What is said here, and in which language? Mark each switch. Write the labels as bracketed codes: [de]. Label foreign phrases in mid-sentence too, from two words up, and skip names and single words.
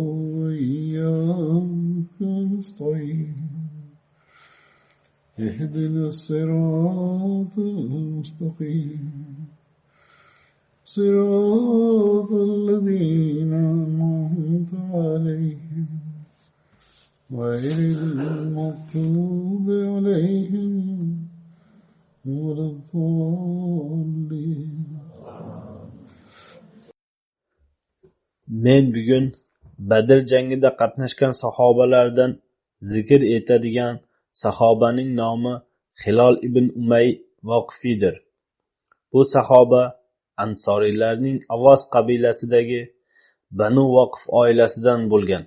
[ar] وإياك نستعين اهدنا الصراط المستقيم صراط الذين أنعمت عليهم غير المغضوب عليهم ولا الضالين. [uz] Men bugun Badr jangida qatnashgan sahobalardan zikr etadigan sahobaning nomi Hilol ibn Umay Voqifiydir. Bu sahoba Ansoriylarning Avos qabilasidagi Banu Voqif oilasidan bo'lgan.